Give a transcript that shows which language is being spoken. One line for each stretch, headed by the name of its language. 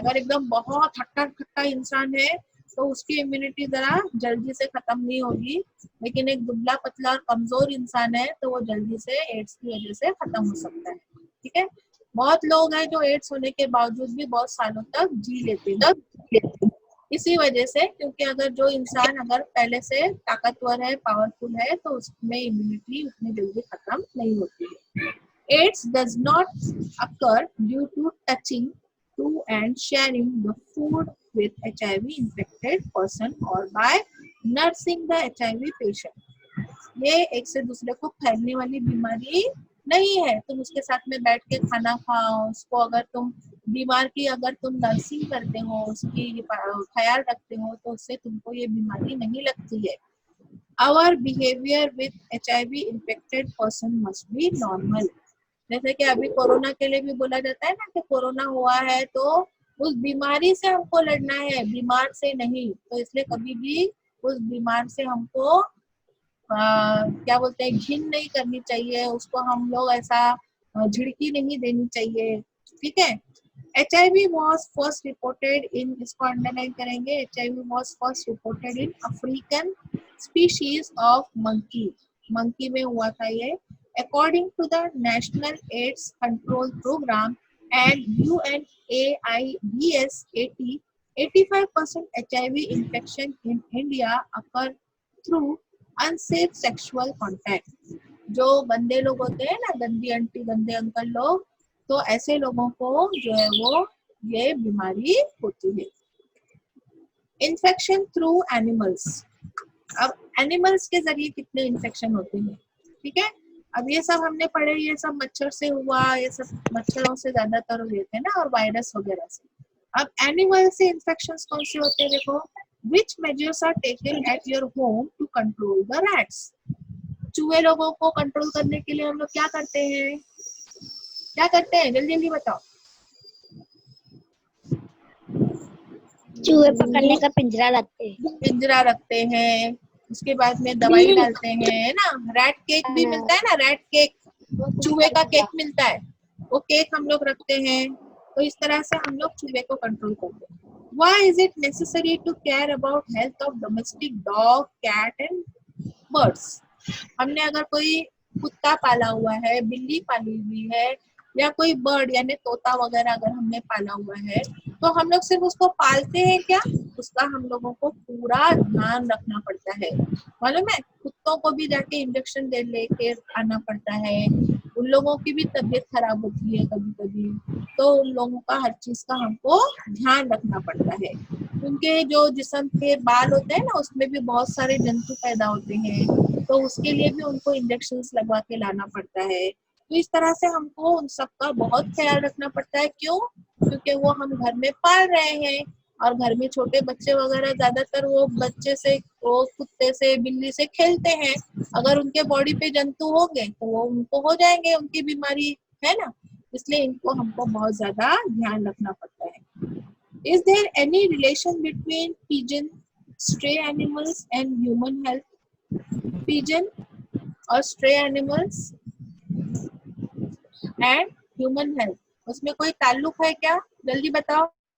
Hindi: अगर एकदम बहुत हट्टा खट्टा इंसान है तो उसकी इम्यूनिटी जरा जल्दी से खत्म नहीं होगी, लेकिन एक दुबला पतला और कमजोर इंसान है तो वो जल्दी से एड्स की वजह से खत्म हो सकता है। ठीक है, बहुत लोग हैं जो एड्स होने के बावजूद भी बहुत सालों तक जी लेते हैं इसी वजह से, क्योंकि अगर जो इंसान अगर पहले से ताकतवर है, पावरफुल है, तो उसमें इम्यूनिटी उतनी जल्दी खत्म नहीं होती है।
English: AIDS does not occur due to touching to and sharing the food with HIV infected person or by nursing the HIV patient।
Hindi: ये एक से दूसरे को फैलने वाली बीमारी नहीं है। तुम उसके साथ में बैठ के खाना खाओ, उसको अगर तुम बीमार की अगर तुम नर्सिंग करते हो, उसकी ख्याल रखते हो, तो उससे तुमको ये बीमारी नहीं लगती है।
English: Our behavior with HIV infected person must be normal।
Hindi: जैसे कि अभी कोरोना के लिए भी बोला जाता है ना कि कोरोना हुआ है तो उस बीमारी से हमको लड़ना है, बीमार से नहीं। तो इसलिए कभी भी उस बीमार से हमको क्या बोलते हैं, घिन नहीं करनी चाहिए, उसको हम लोग ऐसा झिड़की नहीं देनी चाहिए। ठीक है,
English: HIV was first reported in,
Hindi: इसको अंडरलाइन करेंगे,
English: HIV was first reported in African species of monkey।
Hindi: Monkey में हुआ था ये।
English: According to the National AIDS Control Program and UNAIDS 85% HIV infection in India occur through unsafe sexual contact।
Hindi: जो गंदे लोग होते हैं ना, गंदी आंटी गंदे अंकल लोग, तो ऐसे लोगों को जो है वो ये बीमारी होती है। Infection through animals. अब एनिमल्स के जरिए कितने इन्फेक्शन होते हैं, ठीक है। अब ये सब हमने पढ़े, ये सब मच्छर से हुआ, ये सब मच्छरों से ज्यादातर हुए थे ना, और वायरस वगैरह से। अब एनिमल से इन्फेक्शंस कौन से होते हैं, देखो,
English: which measures are taken at your home to control the rats।
Hindi: चूहे लोगों को कंट्रोल करने के लिए हम लोग क्या करते हैं, क्या करते हैं, जल्दी जल्दी बताओ। चूहे पकड़ने का पिंजरा रखते हैं। पिंजरा रखते हैं, उसके बाद में दवाई डालते हैं, है ना। रैट केक भी मिलता है ना, रैट केक, चूहे का केक मिलता है, वो केक हम लोग रखते हैं। तो इस तरह से हम लोग चूहे को कंट्रोल करते हैं।
English: Why is it necessary to care about health of domestic dog, cat and birds?
Hindi: हमने अगर कोई कुत्ता पाला हुआ है, बिल्ली पाली हुई है, या कोई बर्ड यानी तोता वगैरह अगर हमने पाला हुआ है, तो हम लोग सिर्फ उसको पालते हैं क्या? उसका हम लोगों को पूरा ध्यान रखना पड़ता है। मालूम है, कुत्तों को भी जाके इंजेक्शन दे लेके आना पड़ता है, उन लोगों की भी तबीयत खराब होती है कभी कभी, तो उन लोगों का हर चीज का हमको ध्यान रखना पड़ता है। उनके जो जिस्म के बाल होते हैं ना, उसमें भी बहुत सारे जंतु पैदा होते हैं, तो उसके लिए भी उनको इंजेक्शंस लगवा के लाना पड़ता है। तो इस तरह से हमको उन सब का बहुत ख्याल रखना पड़ता है। क्यों? क्योंकि वो हम घर में पाल रहे हैं, और घर में छोटे बच्चे वगैरह ज्यादातर वो बच्चे से, वो कुत्ते से, बिल्ली से खेलते हैं। अगर उनके बॉडी पे जंतु होंगे तो वो उनको हो जाएंगे, उनकी बीमारी, है ना। इसलिए इनको हमको बहुत ज्यादा ध्यान रखना पड़ता है।
English: Is there any relation between pigeon, stray animals and human health?
Hindi: Pigeon और
English: stray animals and human health,
Hindi: उसमें कोई ताल्लुक है क्या? जल्दी बताओ।